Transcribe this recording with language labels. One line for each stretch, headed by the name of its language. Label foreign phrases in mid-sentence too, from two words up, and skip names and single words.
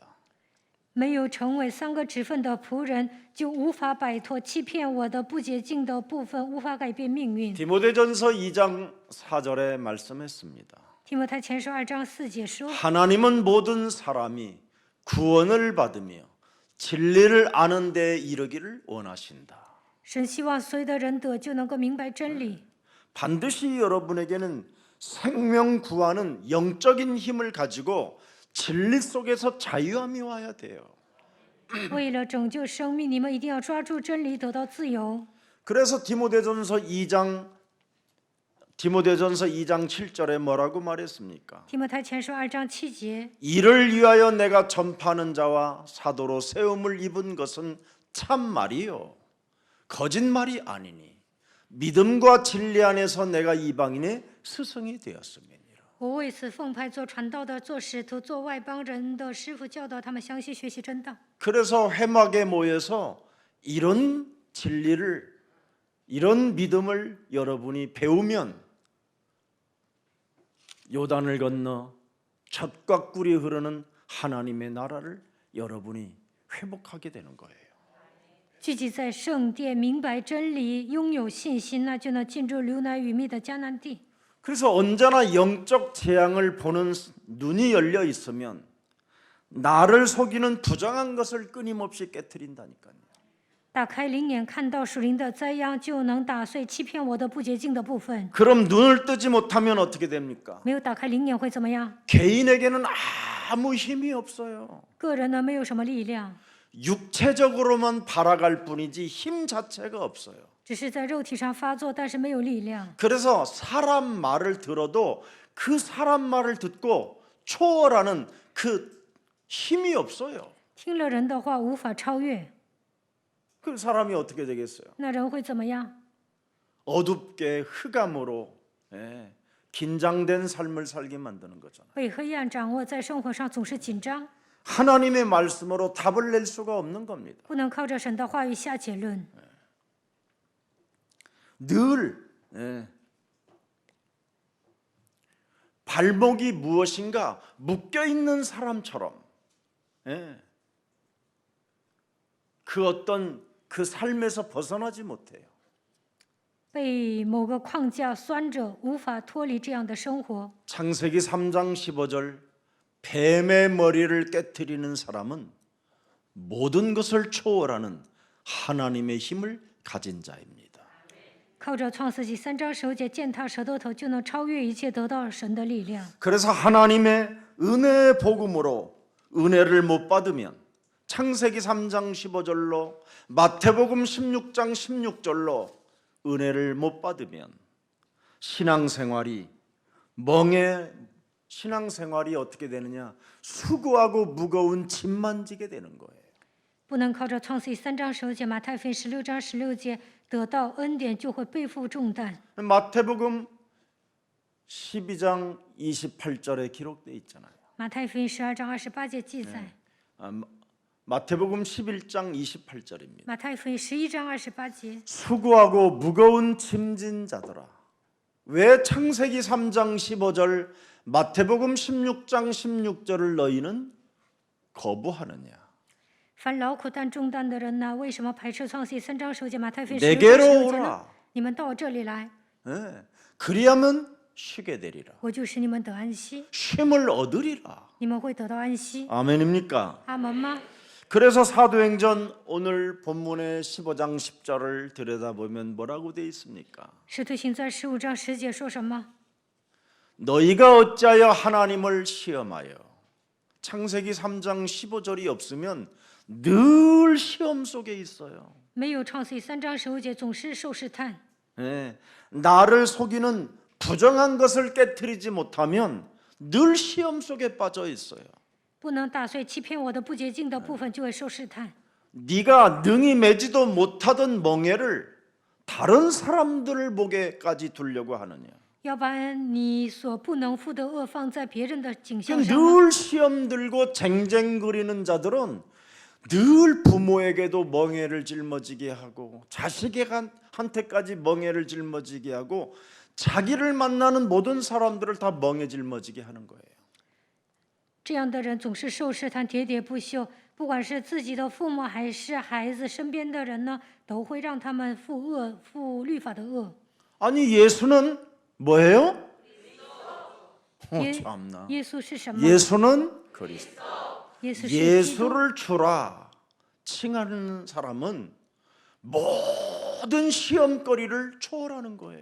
Chinese: 没有成为3个职分的仆人，就无法摆脱欺骗我的不洁净的部分，无法改变命运。
Korean: 디모데전서 2장 4절에 말씀했습니다.
Chinese: 提摩太前书2章4节说：
Korean: 하나님은 모든 사람이 구원을 받으며 진리를 아는 데 이르기를 원하신다.
Chinese: 神希望所有的人得救，能够明白真理。
Korean: 반드시 여러분에게는 생명 구하는 영적인 힘을 가지고 진리 속에서 자유함이 와야 돼요.
Chinese: 为了拯救生命，你们一定要抓住真理，得到自由。
Korean: 그래서 디모데전서 2장 7절에 뭐라고 말했습니까?
Chinese: 提摩太前书2章7节，
Korean: 이를 위하여 내가 전파하는 자와 사도로 세움을 입은 것은 참말이요 거짓말이 아니니 믿음과 진리 안에서 내가 이방인의 스승이 되었음이니라.
Chinese: 我为此奉派做传道的，做使徒，做外邦人的师傅，教导他们详细学习真道。
Korean: 그래서 회막에 모여서 이런 진리를 이런 믿음을 여러분이 배우면 요단을 건너 젖과 꿀이 흐르는 하나님의 나라를 여러분이 회복하게 되는 거예요.
Chinese: 聚集在圣殿，明白真理，拥有信心，那就能进入流奶与蜜的迦南地。
Korean: 그래서 언제나 영적 재앙을 보는 눈이 열려 있으면 나를 속이는 부정한 것을 끊임없이 깨트린다니까요.
Chinese: 打开灵眼，看到属灵的灾殃，就能打碎欺骗我的不洁净的部分。
Korean: 그럼 눈을 뜨지 못하면 어떻게 됩니까?
Chinese: 没有打开灵眼会怎么样？
Korean: 개인에게는 아무 힘이 없어요.
Chinese: 个人呢，没有什么力量，
Korean: 육체적으로만 발아갈 뿐이지 힘 자체가 없어요.
Chinese: 只是在肉体上发作，但是没有力量。
Korean: 그래서 사람 말을 들어도 그 사람 말을 듣고 초월하는 그 힘이 없어요.
Chinese: 听了人的话，无法超越，
Korean: 그 사람이 어떻게 되겠어요?
Chinese: 那人会怎么样？
Korean: 어둡게 흑암으로 긴장된 삶을 살게 만드는 거잖아요.
Chinese: 被黑暗掌握，在生活上总是紧张，
Korean: 하나님의 말씀으로 답을 낼 수가 없는 겁니다.
Chinese: 不能靠着神的话语下结论。
Korean: 늘 발목이 무엇인가 묶여 있는 사람처럼 그 어떤 그 삶에서 벗어나지 못해요.
Chinese: 被某个框架拴着，无法脱离这样的生活。
Korean: 창세기 3장 15절 뱀의 머리를 깨트리는 사람은 모든 것을 초월하는 하나님의 힘을 가진 자입니다.
Chinese: 靠着创世纪3章15节践踏舌头头，就能超越一切，得到神的力量。
Korean: 그래서 하나님의 은혜의 복음으로 은혜를 못 받으면 창세기 3장 15절로 마태복음 16장 16절로 은혜를 못 받으면 신앙생활이 어떻게 되느냐? 수고하고 무거운 짐만 지게 되는 거예요.
Chinese: 不能靠着创世记3章19节、马太福音16章16节得到恩典，就会背负重担。
Korean: 마태복음 12장 28절에 기록되어 있잖아요.
Chinese: 马太福音12章28节记载，
Korean: 마태복음 11장 28절입니다.
Chinese: 马太福音11章28节，
Korean: 수고하고 무거운 짐진 자들아. 왜 창세기 3장 15절, 마태복음 16장 16절을 너희는 거부하느냐?
Chinese: 凡劳苦担重担的人呢，为什么排斥创世记3章19节、马太福音16
Korean: 내게로
Chinese: 章16节
Korean: 오라.
Chinese: 呢？你们到我这里来，
Korean: 예, 그리하면 쉬게 되리라.
Chinese: 我就使你们得安息，
Korean: 쉼을 얻으리라.
Chinese: 你们会得到安息。
Korean: 아멘입니까?
Chinese: 阿门吗？
Korean: 그래서 사도행전 오늘 본문의 15장 10절을 들여다보면 뭐라고 돼 있습니까?
Chinese: 使徒行传15章10节说什么？
Korean: 너희가 어찌하여 하나님을 시험하여. 창세기 3장 15절이 없으면 늘 시험 속에 있어요.
Chinese: 没有创世记3章15节，总是受试探。
Korean: 예, 나를 속이는 부정한 것을 깨트리지 못하면 늘 시험 속에 빠져 있어요.
Chinese: 不能打碎欺骗我的不洁净的部分，就会受试探。
Korean: 네가 능히 매지도 못하던 멍에를 다른 사람들 보게까지 두려고 하느냐.
Chinese: 要把你所不能负的恶放在别人的景象
Korean: 그
Chinese: 上吗？
Korean: 늘 시험 들고 쟁쟁거리는 자들은 늘 부모에게도 멍에를 짊어지게 하고 자식한테까지 멍에를 짊어지게 하고 자기를 만나는 모든 사람들을 다 멍에 짊어지게 하는 거예요.
Chinese: 这样的人总是受试探，喋喋不休。不管是自己的父母还是孩子，身边的人呢，都会让他们负律法的恶。
Korean: 아니 예수는 뭐예요? 예, 참나.
Chinese: 耶稣是什么？
Korean: 예수는 그리스도.
Chinese: 耶稣是基督。
Korean: 예수를 주라 칭하는 사람은 모든 시험거리를 초월하는 거예요.